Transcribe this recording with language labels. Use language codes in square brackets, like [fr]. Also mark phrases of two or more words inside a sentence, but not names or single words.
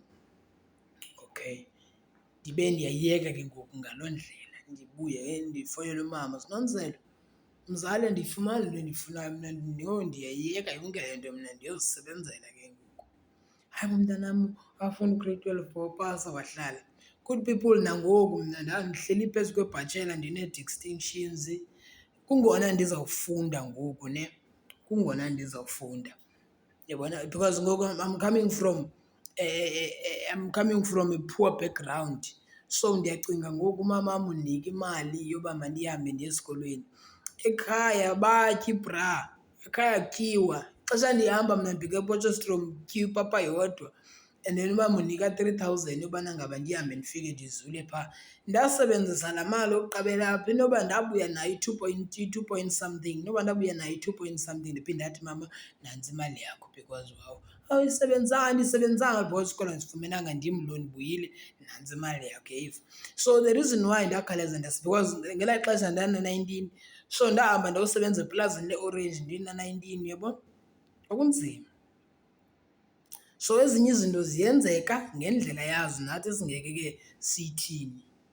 [xh] Okay, ndibe ndiyayiyeka ke ngoku ngaloo ndlela. Ndibuye ndifowunele umama, Sinonzelo, mzali, andiyifumani le nto endiyifunayo mna, ndiyayiyeka yonke le nto mna, ndiyozisebenzela ke ngoku. Hayi bo mntanam, wafunda ugrade 12 wapasa wahlala. [en] Good people, [xh] nangoku mna ndihleli phezu kwebhatshela ndinee-distinctions. Kungona ndizawufunda ngoku ne, kungona ndizawufunda, yabona, because ngoku [en] I'm coming from a poor background. [xh] So ndiyacinga ngoku umamam undinika imali yoba mandihambe ndiye esikolweni. Ekhaya batyi bra, ekhaya kutyiwa. Ixesha ndihamba mna ndibheka ePotchefstroom kutyiwa ipapa yodwa [en] and then [xh] uba munika 3,000 yobana ngaba ndihambe ndifike ndizule phaa. Ndasebenzisa laa mali yokuqabela apha, inoba ndabuya nayo i-2 [en] point something, [xh] inoba ndabuya nayo i-2 [en] point something [xh] ndiphinde ndathi mama nantsi imali yakho [en] because wow, [xh] ayisebenzanga because kodwa ndizifumenanga ndim lo ndibuyile, nantsi imali yakho yayiva. [en] So the reason why [xh] ndakhawuleza because ngelaa xesha ndandina-19, so ndahamba ndayosebenza eplazini leorenji ndina-19, uyabo, okunzima. So ezinye izinto ziyenzeka ngendlela yazo, nathi esingeke ke siyithini.